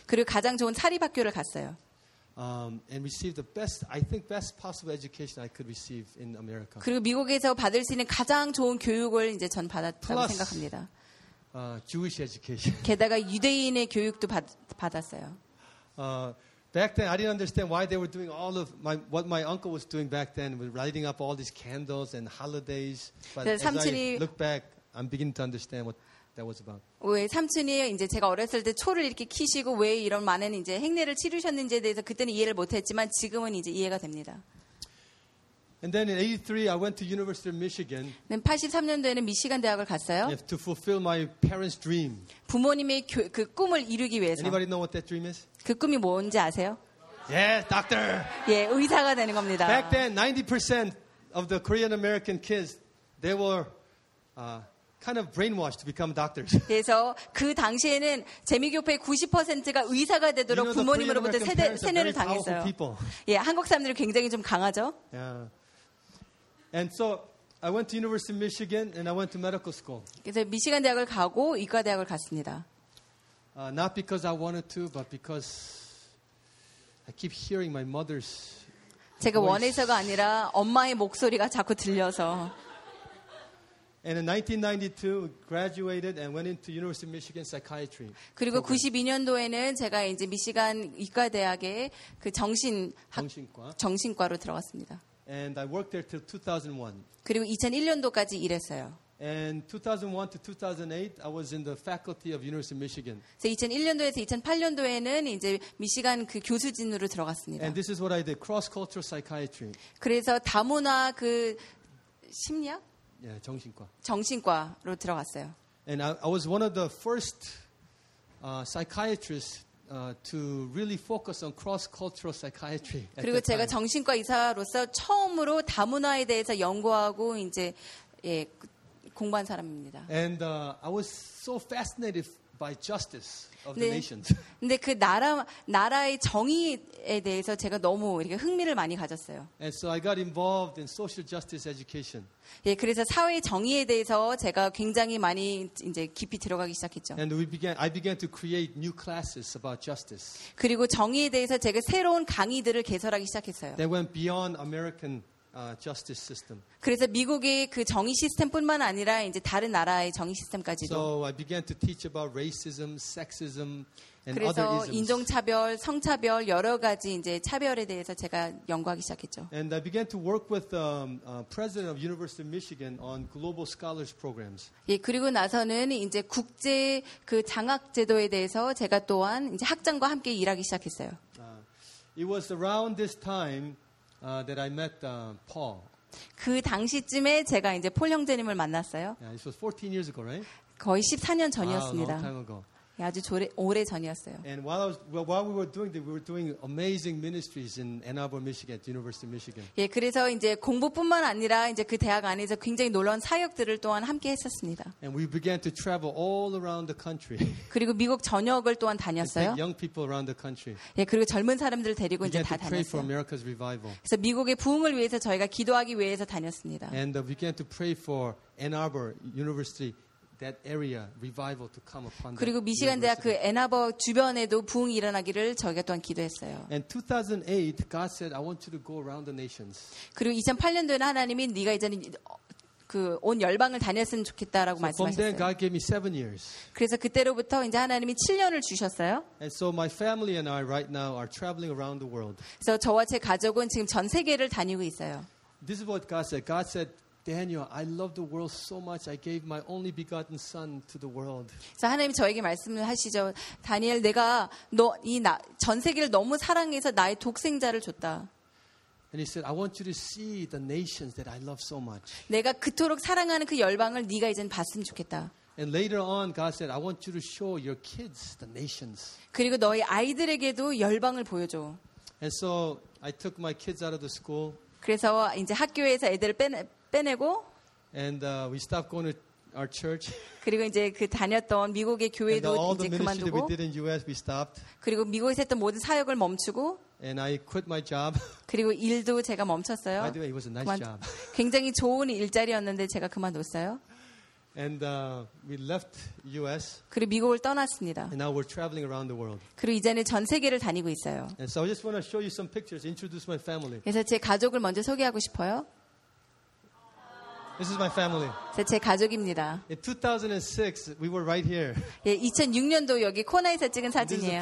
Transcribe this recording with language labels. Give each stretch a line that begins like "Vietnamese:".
Korean: 그리고 가장 좋은 사립 학교를 갔어요.
English: And received the best, I think, best possible education I could receive in America.
Korean: 그리고 미국에서 받을 수 있는 가장 좋은 교육을 이제 전 받았다고
English: Plus,
Korean: 생각합니다.
English: Jewish education.
Korean: 게다가 유대인의 교육도 받았어요.
English: Back then, I didn't understand why they were doing all of what my uncle was doing back then, with lighting up all these candles and holidays. But as I look back, I'm beginning to understand what that was about.
Korean: 왜 삼촌이 이제 제가 어렸을 때 초를 이렇게 키시고 왜 이런 많은 이제 행례를 치르셨는지에 대해서 그때는 이해를 못했지만 지금은 이제 이해가 됩니다.
English: And then in 83, I went to University of Michigan.
Korean: 네, 83년도에는 미시간 대학을 갔어요.
English: To fulfill my parents' dream.
Korean: 부모님의 그 꿈을 이루기 위해서.
English: Anybody know what that dream is?
Korean: 그 꿈이 뭔지 아세요?
English: Yes, doctor.
Korean: 예, 의사가 되는 겁니다.
English: Back then, 90% of the Korean American kids, they were kind of brainwashed to become doctors.
Korean: 그래서 그 당시에는 재미교포의 90%가 의사가 되도록
English: you know,
Korean: 부모님으로부터 세뇌를 당했어요. 예, 한국 사람들이 굉장히 좀 강하죠.
English: Yeah. And so I went to University of Michigan and I went to medical school.
Korean: 그래서 미시간 대학을 가고 의과 대학을 갔습니다.
English: Not because I wanted to, but because I keep hearing my mother's.
Korean: 제가 원해서가 아니라 엄마의 목소리가 자꾸 들려서.
English: And in 1992, graduated and went into University of Michigan psychiatry.
Korean: 그리고 92년도에는 제가 이제 미시간 의과 대학의 그 정신과로 들어갔습니다.
English: And I worked there till 2001.
Korean: 그리고 2001년도까지 일했어요.
English: And 2001 to 2008, I was in the faculty of University of Michigan.
Korean: 그래서 2001년도에서 2008년도에는 이제 미시간 그 교수진으로 들어갔습니다.
English: And this is what I did, cross-cultural psychiatry.
Korean: 그래서 다문화 그 심리학? 예, 정신과. 정신과로 들어갔어요.
English: And I was one of the first psychiatrists to really focus on cross-cultural psychiatry.
Korean: 그리고 제가 정신과 의사로서 처음으로 다문화에 대해서 연구하고 이제 예, 공부한 사람입니다.
English: And I was so fascinated by justice of the nations.
Korean: 근데 그 나라의 정의에 대해서 제가 너무 이렇게 흥미를 많이 가졌어요.
English: And so I got involved in social justice education.
Korean: 예, 그래서 사회 정의에 대해서 제가 굉장히 많이 이제 깊이 들어가기 시작했죠.
English: And I began to create new classes about justice.
Korean: 그리고 정의에 대해서 제가 새로운 강의들을 개설하기 시작했어요.
English: They went beyond American justice system.
Korean: 그래서 미국의 그 정의 시스템뿐만 아니라 이제 다른 나라의 정의 시스템까지도.
English: So I began to teach about racism, sexism, and other isms.
Korean: 그래서 인종차별, 성차별 여러 가지 이제 차별에 대해서 제가 연구하기 시작했죠.
English: And I began to work with the president of University of Michigan on global scholars programs.
Korean: 예, 그리고 나서는 이제 국제 그 장학 제도에 대해서 제가 또한 이제 학장과 함께 일하기 시작했어요.
English: It was around this time that I met Paul.
Korean: 그 당시쯤에 제가 이제 폴 형제님을 만났어요.
English: Yeah, this was 14 years ago, right?
Korean: 거의 14년 전이었습니다.
English: Wow, a long time ago.
Korean: 예, 아주 오래 전이었어요.
English: And while I was, well, while we were doing that, we were doing amazing ministries in Ann Arbor, Michigan, University of Michigan.
Korean: 예, 그래서 이제 공부뿐만 아니라 이제 그 대학 안에서 굉장히 놀라운 사역들을 또한 함께 했었습니다.
English: And we began to travel all around the country.
Korean: 그리고 미국 전역을 또한 다녔어요.
English: Young people around the country.
Korean: 예, 그리고 젊은 사람들을 데리고
English: began
Korean: 이제 다 다녔어요.
English: To pray for America's revival.
Korean: 그래서 미국의 부흥을 위해서 저희가 기도하기 위해서 다녔습니다.
English: And we began to pray for Ann Arbor University. That area revival to come upon.
Korean: 그리고 미시간 대학 그 애나버 주변에도 부흥 일어나기를 저희가 또한 기도했어요.
English: And 2008, God said, "I want you to go around the nations."
Korean: 그리고 2008년도에 하나님이 네가 이제는 그 온 열방을 다녔으면 좋겠다라고
English: so
Korean: 말씀하셨어요.
English: From then, God gave me 7 years.
Korean: 그래서 그때로부터 이제 하나님이 7년을 주셨어요.
English: And so my family and I right now are traveling around the world.
Korean: 그래서 저와 제 가족은 지금 전 세계를 다니고 있어요.
English: This is what God said. God said. Daniel, I love the world so much. I gave my only begotten son to the world.
Korean: 자, 하나님 저에게 말씀을 하시죠. 다니엘, 내가 너 이 나 전 세계를 너무 사랑해서 나의 독생자를 줬다.
English: And he said, I want you to see the nations that I love so much.
Korean: 내가 그토록 사랑하는 그 열방을 네가 이제 봤으면 좋겠다.
English: And later on, God said, I want you to show your kids the nations.
Korean: 그리고 너희 아이들에게도 열방을 보여줘.
English: And so I took my kids out of the school.
Korean: 그래서 이제 학교에서 애들을 빼내고
English: and we stopped going to our church.
Korean: 그리고 이제 그 다녔던 미국의 교회도 이제 그만두고
English: we did in US, we stopped.
Korean: 그리고 미국에서 했던 모든 사역을 멈추고
English: and I quit my job.
Korean: 그리고 일도 제가 멈췄어요.
English: By the way, it was a nice
Korean: 그만,
English: job.
Korean: 굉장히 좋은 일자리였는데 제가 그만뒀어요.
English: And we left US.
Korean: 그리고 미국을 떠났습니다.
English: And now we're traveling around the world.
Korean: 그리고 이제는 전 세계를 다니고 있어요.
English: And so I just want to show you some pictures, introduce my family.
Korean: 그래서 제 가족을 먼저 소개하고 싶어요.
English: This is my family.
Korean: 제 가족입니다.
English: In 2006, we were right here.
Korean: 예, 2006년도 여기 코나에서 찍은 사진이에요.